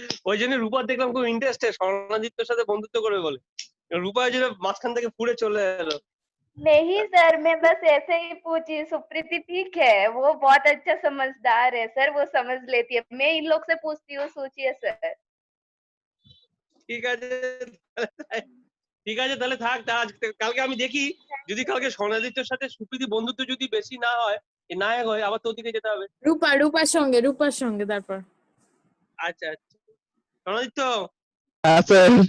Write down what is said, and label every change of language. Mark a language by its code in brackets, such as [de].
[bn] ওই জন্য রূপার দেখলাম খুব ইন্টারেস্টেড স্বর্ণাদিত্যর সাথে বন্ধুত্ব করবে বলে। রূপা ওই জন্য মাঝখান থেকে ফুড়ে চলে এলো। [hi] नहीं सर, मैं बस ऐसे ही पूछी। सुप्रीति ठीक है, वो बहुत अच्छा समझदार है सर, वो समझ लेती है। मैं इन लोग से पूछती हूँ, सोचिए सर। [bn] ঠিক আছে ঠিক আছে, তাহলে থাক। কালকে আমি দেখি, যদি কালকে স্বর্ণাদিত্যর সাথে সুপ্রীতি বন্ধুত্ব যদি বেশি না হয়, না হয়, আবার তোর দিকে যেতে হবে। রূপার সঙ্গে তারপর। আচ্ছা আচ্ছা, স্বর্ণাদিত্য, হ্যাঁ স্যার।